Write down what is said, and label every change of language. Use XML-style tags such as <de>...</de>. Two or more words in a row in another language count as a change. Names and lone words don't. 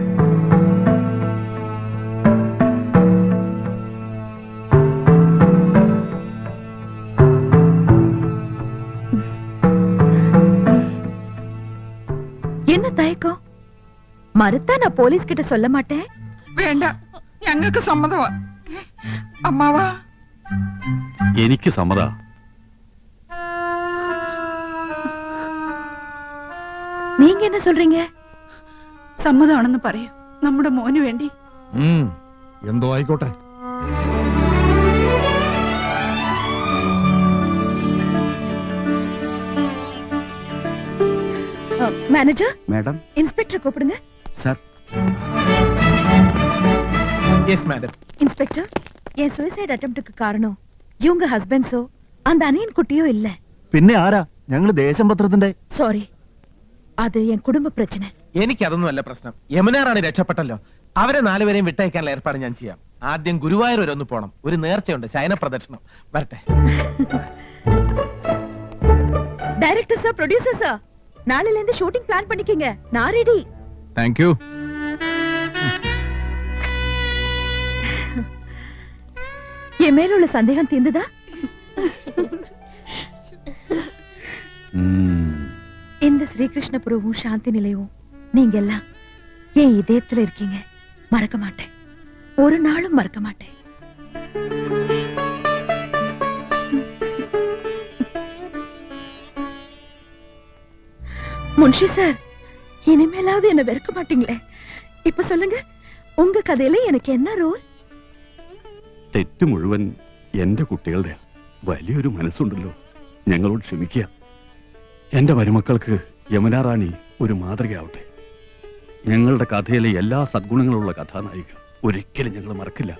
<ta>என்ன தயக்கம்? மறுத்தா நான் போலீஸ் கிட்ட சொல்ல மாட்டேன்.</ta> <ml>വേണ്ട, ഞങ്ങൾക്ക് സമ്മതമാ. അമ്മാവാ, എനിക്ക് സമ്മതാ.</ml> <ta>நீங்க என்ன சொல்றீங்க?</ta> <ml>സമ്മതമാണെന്ന് പറയൂ. നമ്മുടെ മോന് വേണ്ടി. എന്തോ ആയിക്കോട്ടെ.</ml> <ta>மேனேஜர்,</ta> <ml>മാഡം.</ml> <ta>இன்ஸ்பெக்டர் கூப்பிடுங்க.</ta> <ml>സർ.</ml> <en>yes madam.</en> <ta>இன்ஸ்பெக்டர், என்</ta> <en>suicide attemptukku</en> <ta>காரணம் இவங்க ஹஸ்பண்ட்ஸோ அந்த அனியன் குட்டியோ இல்ல.</ta> <ml>പിന്നെ ആരാ? ഞങ്ങള് ദേശം പത്രത്തിന്റെ.</ml> <ta>சாரி, அது என் കുടുംബ பிரச்சனை.</ta> <ml>എനിക്കതൊന്നും അല്ല പ്രശ്നം. യമുന റാണി രക്ഷപ്പെട്ടല്ലോ. അവരെ 4 പേരെയും വിട്ടയക്കാനുള്ള ഏർപ്പാട് ഞാൻ ചെയ്യാം. ആദ്യം ഗുരുവായൂർ വരെ ഒന്ന് പോണം. ഒരു നേർച്ചയുണ്ട്, ശയന പ്രദക്ഷിണം. വരട്ടെ.</ml> <ta>டைரக்டர் சார், ப்ரொடியூசர் சார், நாளையில இருந்து</ta> <en>shooting plan</en> <ta>பண்ணிக்கங்க. நான் ரெடி.</ta> <en>thank you.</en> <ta>என் மேல உள்ள சந்தேகம் தீர்ந்துதா? இந்த ஸ்ரீகிருஷ்ணபுரமும் சாந்தி நிலையமும் நீங்க எல்லாம் என் இதயத்துல இருக்கீங்க. மறக்க மாட்டேன், ஒரு நாளும் மறக்க மாட்டேன். முன்ஷி சார், இனிமேலாவது என்ன வெறுக்க மாட்டீங்களே? இப்ப சொல்லுங்க, உங்க கதையில எனக்கு என்ன ரோல்?</ta> <ml>തെറ്റ് മുഴുവൻ എന്റെ കുട്ടികളുടെ. വലിയൊരു മനസ്സുണ്ടല്ലോ, ഞങ്ങളോട് ക്ഷമിക്കുക. എന്റെ മരുമക്കൾക്ക് യമുന റാണി ഒരു മാതൃകയാവട്ടെ. ഞങ്ങളുടെ കഥയിലെ എല്ലാ സദ്ഗുണങ്ങളുള്ള കഥാനായിക ഒരിക്കലും ഞങ്ങൾ മറക്കില്ല.</ml>